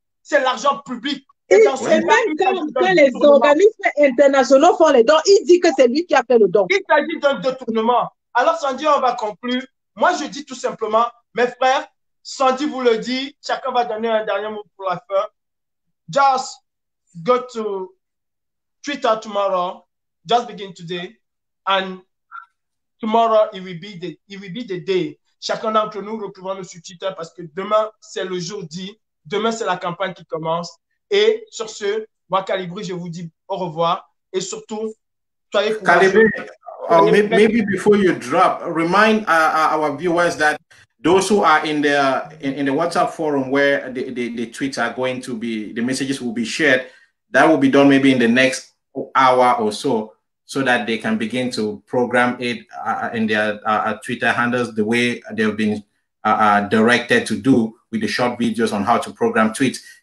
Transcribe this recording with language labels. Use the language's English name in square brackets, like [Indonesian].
[French] C'est l'argent public. Et dans même quand les organismes internationaux font les dons, il dit que c'est lui qui a fait le don. Il s'agit d'un détournement. Alors, Sandy, on va conclure. Moi, je dis tout simplement, mes frères, Sandy vous le dit, chacun va donner un dernier mot pour la fin. [English] Just go to Twitter tomorrow. Just begin today. And tomorrow, it will be the day. [French] Chacun d'entre nous, retrouvons-nous sur Twitter parce que demain, c'est le jour dit. Demain, c'est la campagne qui commence. Et sur ce, moi, Calibri, je vous dis au revoir. Et surtout, soyez [English] Calibri, maybe before you drop, remind our viewers that those who are in the WhatsApp forum where the tweets are going to be, the messages will be shared, that will be done maybe in the next hour or so that they can begin to program it in their Twitter handles the way they've been directed to do with the short videos on how to program tweets.